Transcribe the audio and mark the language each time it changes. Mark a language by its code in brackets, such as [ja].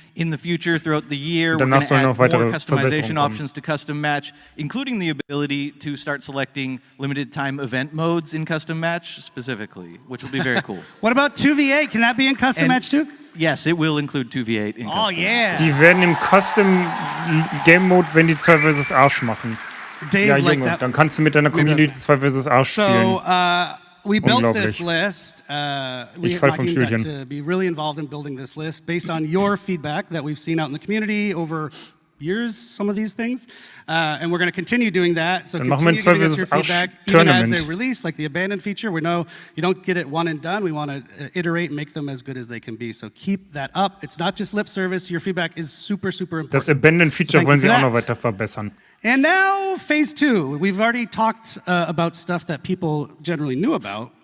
[en] In the future, throughout the year, we're going to add more customization options to custom match, including the ability to start selecting limited time event modes in custom match specifically, which will be very cool. What about 2v8? Can that be in custom match too? Yes, it will include 2v8 in custom. Oh yeah. [de] Die werden im Custom Game Mode, wenn die 2 vs. Arsch machen. Dave, ja, Junge, dann kannst du mit deiner Community 2 vs. Arsch spielen. [en] We built this list. [de] Ich fall vom Stühlchen. [en] To be really involved in building this list based on your feedback that we've seen out in the community over years, some of these things. And we're going to continue doing that. So continue giving us your feedback, even as they release, like the abandoned feature. We know you don't get it one and done. We want to iterate and make them as good as they can be. So keep that up. It's not just lip service. Your feedback is super, super important. [de] Das abandoned Feature wollen sie auch noch weiter verbessern. [en] And now, phase 2. We've already talked about stuff that people generally knew about.